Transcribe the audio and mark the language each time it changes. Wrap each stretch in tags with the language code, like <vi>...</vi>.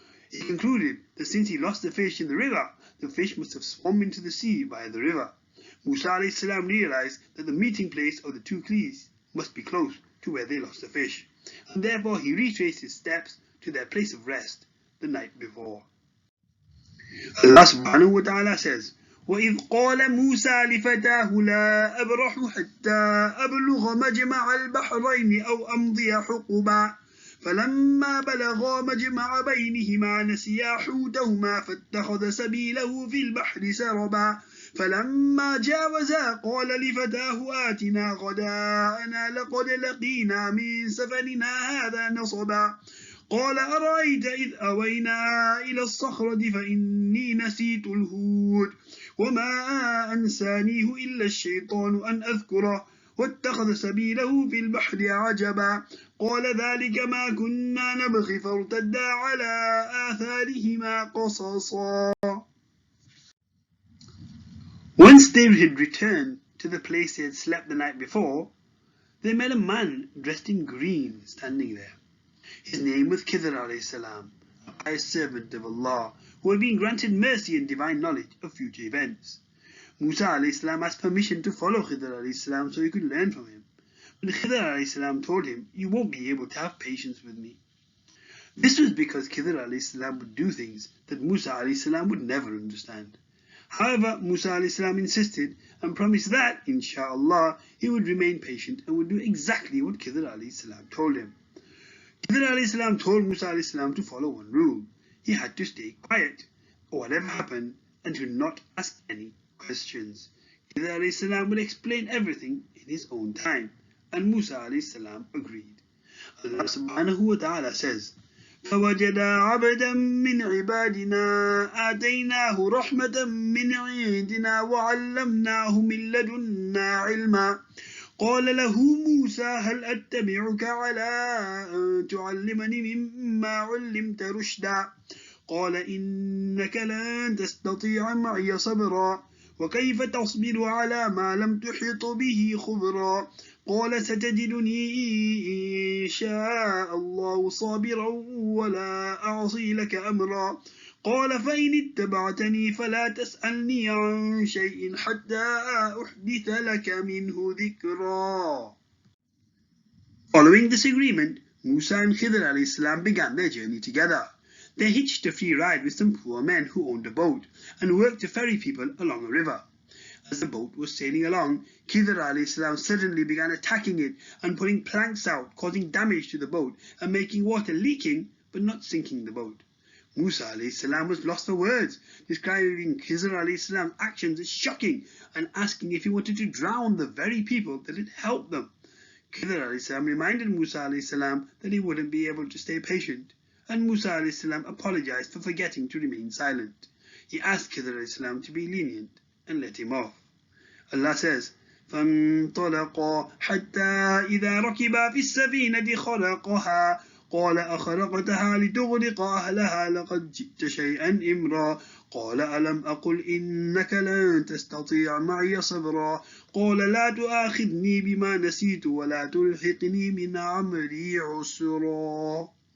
<en>He concluded that since he lost the fish in the river, the fish must have swum into the sea via the river. Musa alayhi salam realized that the meeting place of the two keys must be close to where they lost the fish, and therefore he retraced his steps to their place of rest the night before. Allah subhanahu wa ta'ala says,</en> <ar>وَإِذْ قَالَ مُوسَى لِفَتَاهُ لَا أَبْرَحُ حَتَّى أَبْلُغَ مَجْمَعَ الْبَحْرَيْنِ أَوْ أَمْضِيَ حُقُبًا فَلَمَّا بَلَغَا مَجْمَعَ بَيْنِهِمَا نَسِيَا حُوتَهُمَا فَاتَّخَذَ سَبِيلَهُ فِي الْبَحْرِ سَرَبًا فَلَمَّا جَاوَزَا قَالَ لِفَتَاهُ آتِنَا غَدَاءَنَا لَقَدْ لَقِينَا مِنْ سَفَرِنَا هَذَا نَصَبًا قال أرأيت إذ أوينا إلى الصخرة فإني نسيت الهود وما أنسانيه إلا الشيطان أن أذكره واتخذ سبيله في البحر عجبا قال ذلك ما كنا نبغي فارتدا على آثارهما قصصا.</ar> <en>Once they had returned to the place they had slept the night before, they met a man dressed in green standing there. His name was Khidr alayhi salam, a pious servant of Allah, who had been granted mercy and divine knowledge of future events. Musa alayhi salam asked permission to follow Khidr alayhi salam so he could learn from him. But Khidr alayhi salam told him, "You won't be able to have patience with me." This was because Khidr alayhi salam would do things that Musa alayhi salam would never understand. However, Musa alayhi salam insisted and promised that, inshaAllah, he would remain patient and would do exactly what Khidr alayhi salam told him. Khidr alayhi salam told Musa alayhi salam to follow one rule. He had to stay quiet, or whatever happened, and to not ask any questions. Khidr alayhi salam would explain everything in his own time, and Musa alayhi salam agreed. Allah subhanahu wa ta'ala says,</en> <ar>فَوَجَدَ عَبْدًا مِّنْ عِبَادِنَا آتَيْنَاهُ رَحْمَةً مِّنْ عِندِنَا وَعَلَّمْنَاهُ مِن لَّدُنَّا عِلْمًا قال له موسى هل أتبعك على أن تعلمني مما علمت رشدا قال إنك لن تستطيع معي صبرا وكيف تصبر على ما لم تحط به خبرا قال ستجدني إن شاء الله صابرا ولا أعصي لك أمرا قال فإن اتبعتني فلا تسألني عن شيء حتى أحدث لك منه ذكرا.</ar> <en>Following this agreement, Musa and Khidr alayhi salam began their journey together. They hitched a free ride with some poor men who owned a boat and worked to ferry people along a river. As the boat was sailing along, Khidr alayhi salam suddenly began attacking it and putting planks out, causing damage to the boat and making water leaking but not sinking the boat. Musa alayhi salam was lost for words, describing Khidr alayhi salam's actions as shocking and asking if he wanted to drown the very people that had helped them. Khidr alayhi salam reminded Musa alayhi salam that he wouldn't be able to stay patient, and Musa alayhi salam apologized for forgetting to remain silent. He asked Khidr alayhi salam to be lenient and let him off. Allah says,</en> <ar>فانطلقا حتى إذا ركبا في السفينة خرقها قال أخرقتها لتغرق أهلها لقد جئت شيئا إمرا قال ألم أقل إنك لن تستطيع معي صبرا قال لا تؤاخذني بما نسيت ولا تلحقني من أمري عسرا.</ar>